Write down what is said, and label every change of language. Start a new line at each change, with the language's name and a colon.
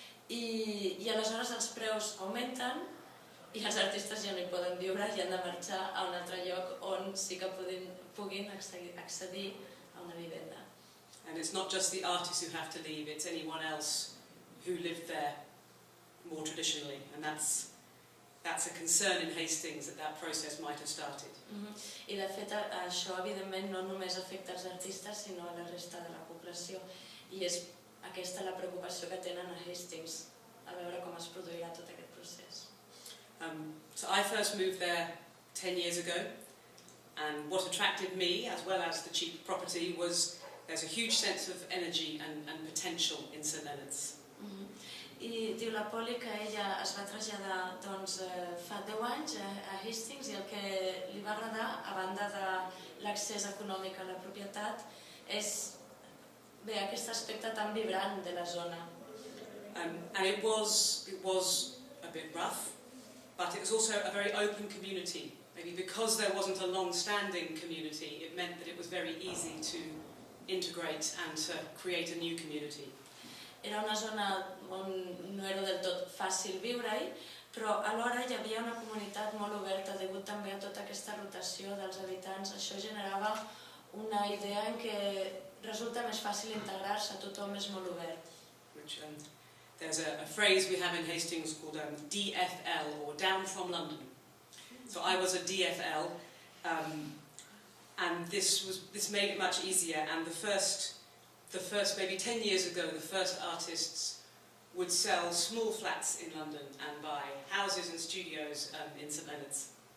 Catalan: I aleshores els preus augmenten i els artistes ja no hi poden viure i han de marxar a un altre lloc on sí que puguin accedir a una vivenda.
English: And it's not just the artists who have to leave, it's anyone else who lived there more traditionally, and that's a concern in Hastings that process might have started.
Catalan: I de fet això evidentment no només afecta els artistes sinó a la resta de la població i és aquesta la preocupació que tenen a Hastings, a veure com es produirà tot aquest procés.
English: So I first moved there 10 years ago, and what attracted me, as well as the cheap property, was there's a huge sense of energy and potential in St Leonards.
Catalan: I diu la Polly que ella es va traslladar fa 10 anys a Hastings i el que li va agradar, a banda de l'accés econòmic a la propietat, és aquest aspecte tan vibrant de la zona.
English: And it was a bit rough, but it was also a very open community. Maybe because there wasn't a long-standing community, it meant that it was very easy to integrate and to create a new community.
Catalan: Era una zona on no era del tot fàcil viure-hi, però alhora hi havia una comunitat molt oberta, degut també a tota aquesta rotació dels habitants. Això generava una idea en què resulta més fàcil integrar-se, tothom és molt obert.
English: There's a phrase we have in Hastings called DFL, or Down from London. So I was a DFL, and this made it much easier, and the first maybe 10 years ago, the first artists would sell small flats in London and buy houses and studios in St Leonards.